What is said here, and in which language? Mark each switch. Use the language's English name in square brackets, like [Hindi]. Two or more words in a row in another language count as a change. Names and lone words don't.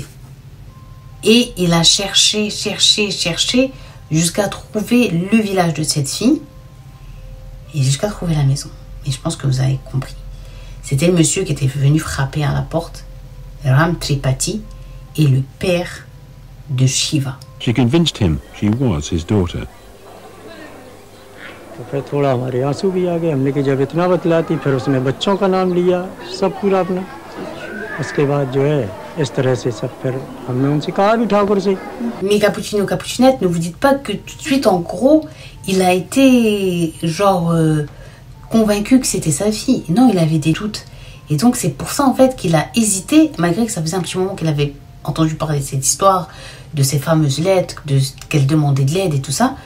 [French] Et il a cherché jusqu'à trouver le village de cette fille et jusqu'à trouver la maison. Et je pense que vous avez compris. C'était le monsieur qui était venu frapper à la porte, Ram Tripathi, et le père de Shiva. [English] She convinced him she was his daughter. [Hindi] फिर थोड़ा हमारे आंसू भी आ गए हमने कि जब इतना बतलाती फिर उसने बच्चों का नाम लिया सब पूरा अपना उसके बाद जो है इस तरह से सब फिर हमने उनसे कहा भी ठाकुर से. [French] Mais Cappuccino, Cappuccinette, ne vous dites pas que tout de suite en gros il a été genre convaincu que c'était sa fille. Non, il avait des doutes. Et donc c'est pour ça en fait qu'il a hésité, malgré que ça faisait un petit moment qu'il avait entendu parler de cette histoire, de ces fameuses lettres, qu'elle demandait de l'aide et tout ça.